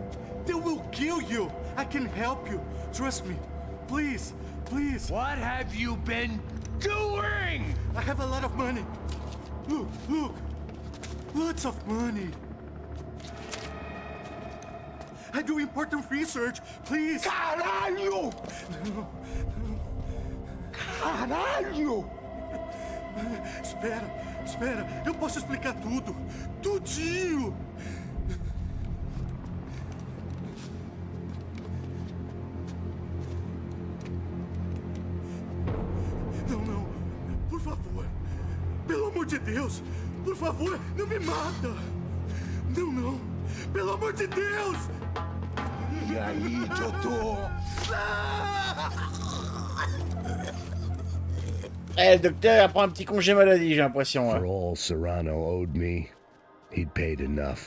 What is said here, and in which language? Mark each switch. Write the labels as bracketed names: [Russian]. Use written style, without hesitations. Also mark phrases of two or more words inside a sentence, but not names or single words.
[English] They will kill you. I can help you. Trust me. Please, please. What have you been doing? I have a lot of money. Look, look. Lots of money. I do important research. Please. [Portuguese] Caralho! Caralho! Espera, espera. Eu posso explicar tudo. Tudinho. Não, não. Por favor. Pelo amor de Deus. Por favor, não me mata. Não, não. Pelo amor de Deus. E aí, doutor? [French] Eh, le docteur il prend un petit congé maladie, j'ai l'impression. [English] For all Serrano owed me, he'd paid enough.